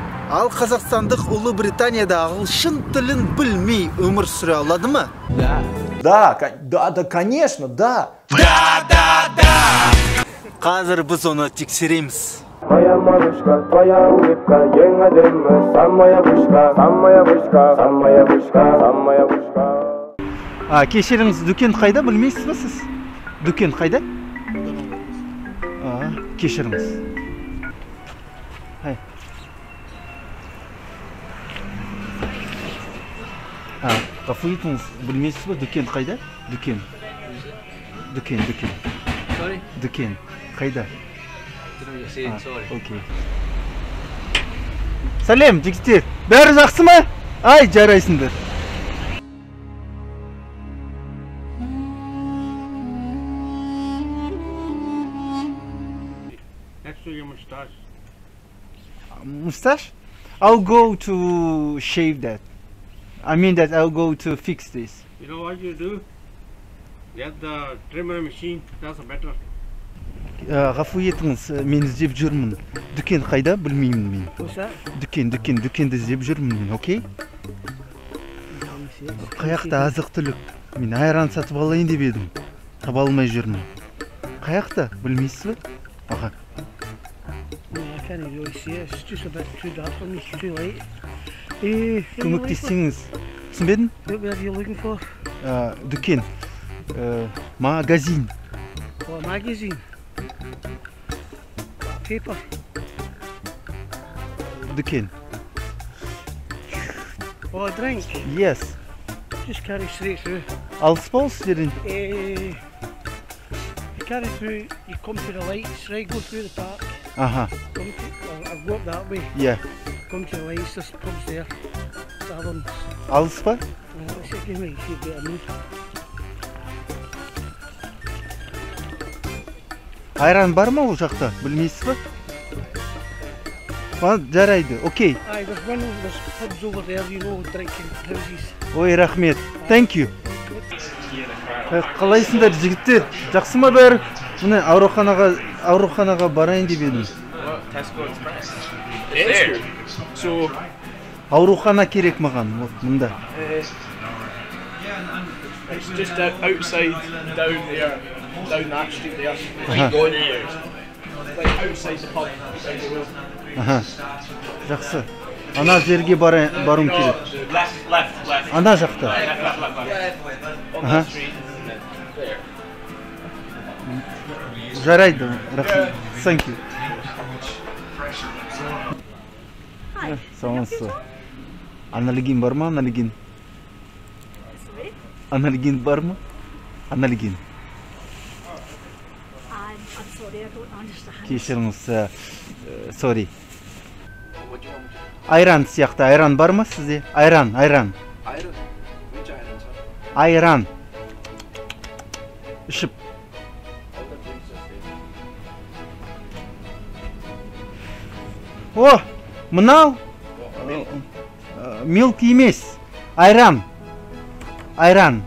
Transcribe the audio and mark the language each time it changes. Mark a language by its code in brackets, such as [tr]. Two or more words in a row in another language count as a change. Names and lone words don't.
[kk] Ал қазақстандық Ұлы Британияда ағылшын тілін білмей өмір сүре алады ма? [ru] Да, конечно, да. [kk] Қазір біз оны тексереміз. [ru] Моя малышка, твоя улыбка, [kk] ең әдемі, [ru] самая вышка, самая вышка, самая вышка, самая вышка. [kk] Кешіріңіз, дүкен қайда, білмейсіз ба сіз? Дүкен қайда? Кешіріңіз. Ғафу етіңіз, білмейсіз ба, дүкен қайда? Дүкен. [en] Sorry? [kk] Дүкен қайда? Окей. Сәлем, жігіттер. Бәрі жақсы ма? Ай, жарайсыңдар. [en] Next to your mustache. Mustache? I'll go to shave that. I mean that I'll go to fix this. You know what you do? Get the trimmer machine, that's better. [kk] Ғафу етіңіз, мен іздеп жүрмін. Дүкен қайда? Білмеймін мен. Дүкенді іздеп жүрмін мен, окей? Қаяқта азық түлік? Мен айран сатып алайын деп едім. Таба алмай жүрмін. Қаяқта? Білмейсіз бе? Аға. [en] I can't really see it. It's just a bit too dark for me. It's too light. [kk] Көмектессеңіз. Түсінбедің? [en] What are you looking for? [kk] Дүкен. Магазин. [en] Oh, a magazine. Paper. Дүкен. Oh, a drink. Yes. Just carry straight through. [kk] Алыс бол сіздерден. [en] You carry through, you come to the lights, right? Go through the park. Аха. I've walked that way. Yeah. Come to the lights, there's pubs there. Taverns. [kk] Алыс па? [en] Let's see, give me a bit of me. [kk] Айран бар ма ол жақта? Білмейсіз ба? Жарайды, окей. [en] Aye, there's pubs over there, you know, drinking houses. [kk] Ой, рахмет. [en] Thank you. [kk] Қалайсыңдар жігіттер? Жақсы ма бәрі? Міне ауруханаға барайын деп едім. [en] Tesco Express. There. So. [kk] Аурухана керек маған, мұнда. [en] It's just outside, down there, down that street there. Like going there. Like outside the pub, outside the road. [kk] Жақсы. Ана жерге баруым керек. [en] Left. [kk] Ана жақта. [en] On that street. There. [kk] Жарайды, рахмет. [en] Thank you. [kk] Саламатсыз. Аналогин бар ма? Аналогин. Аналогин бар ма? Аналогин. Кешіріңіз. Sorry. Айран сияқты. Айран бар ма сізде? Айран. [en] Iron? Which iron, sir? [kk] Айран. Ішіп. О, мынау? Milk емес. Айран. [en] Iran?